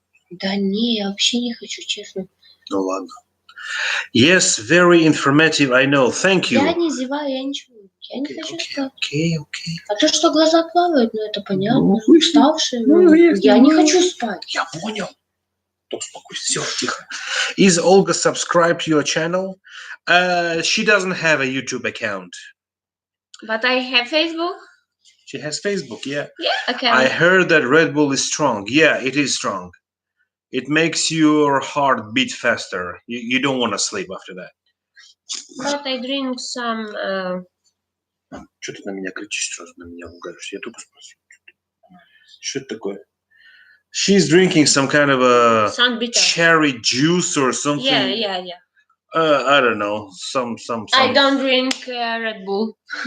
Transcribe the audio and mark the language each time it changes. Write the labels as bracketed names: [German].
[Russian] Да не, я вообще не хочу, честно. Ну ладно. [English] Yes, very informative, I know. Thank you. [Russian] Я не зеваю, я ничего. Я не хочу спать. Окей. А то, что глаза плавают, ну это понятно. Уставшие. Я не хочу спать. Я понял. Все, тихо. [English] Is Olga subscribed to your channel? She doesn't have a YouTube account. But I have Facebook. She has Facebook, yeah. Yeah, okay. I heard that Red Bull is strong. Yeah, it is strong. It makes your heart beat faster. You don't want to sleep after that. But I drink some... [Russian] Что ты на меня кричишь, сразу на меня угоришь? Я только спросил. Что это такое? [English] She's drinking some kind of a cherry juice or something. Yeah. I don't know. Some. I don't drink Red Bull.